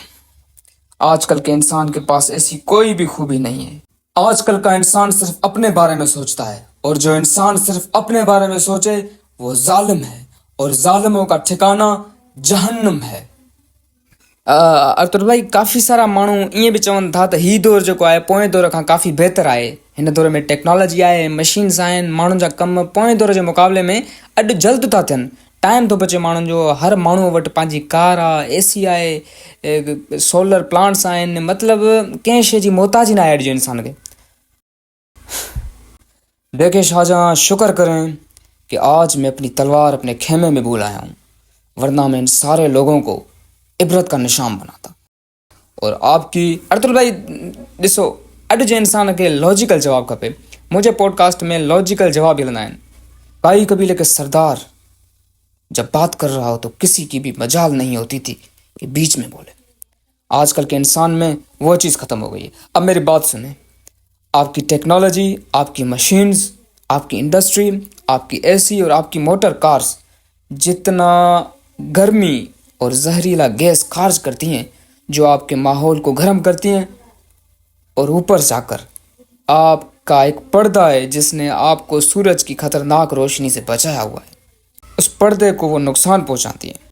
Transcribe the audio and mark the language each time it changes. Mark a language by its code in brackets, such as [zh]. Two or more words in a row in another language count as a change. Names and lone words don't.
[hi] आजकल के इंसान के पास ऐसी कोई भी खूबी नहीं है। आजकल का इंसान सिर्फ अपने बारे में सोचता है, और जो इंसान सिर्फ अपने बारे में सोचे वो जालिम है, और जालिमों का ठिकाना जहन्नुम है। [sd] अर्तुल भाई, काफ़ी सारा माण्हू ईअं बि चवनि था त हीउ दौरु जेको आहे पोएं दौर खां काफ़ी बहितरु आहे। हिन दौर में टेक्नोलॉजी आहे, मशीन्स आहिनि, माण्हुनि जा कम पोएं दौर जे मुक़ाबले में अॼु जल्द था थियनि। टाइम थो बचे माण्हुनि जो, हर माण्हूअ वटि पंहिंजी कार आहे, एसी आहे, [en] solar plants [sd] आहिनि, मतिलबु कंहिं शइ जी मोहताजी न आहे अॼु जे इंसान खे। [hi] देखे शाहजहां, शुक्र करें कि आज मैं अपनी तलवार अपने खेमे में भूल आया हूँ, वरना मैं इन सारे लोगों को इबरत का निशान बनाता। और आपकी [sd] अर्तुल भाई ॾिसो, अॼु जे इंसान खे लॉजिकल जवाब खपे। मुंहिंजे पॉडकास्ट में लॉजिकल जवाब मिलंदा आहिनि। [hi] काई कबीले के सरदार जब बात कर रहा हो तो किसी की भी मजाल नहीं होती थी कि बीच में बोले। आजकल के इंसान में वो चीज़ ख़त्म हो गई है। अब मेरी बात सुने, आपकी टेक्नोलॉजी, आपकी मशीन्स, आपकी इंडस्ट्री, आपकी एसी और आपकी [en] motor cars [hi] जितना गर्मी और जहरीला गैस खारिज करती हैं, जो आपके माहौल को गर्म करती हैं, और ऊपर जाकर आपका एक पर्दा है जिसने आपको सूरज की खतरनाक रोशनी से बचाया हुआ है, उस पर्दे को वो नुकसान पहुंचाती हैं।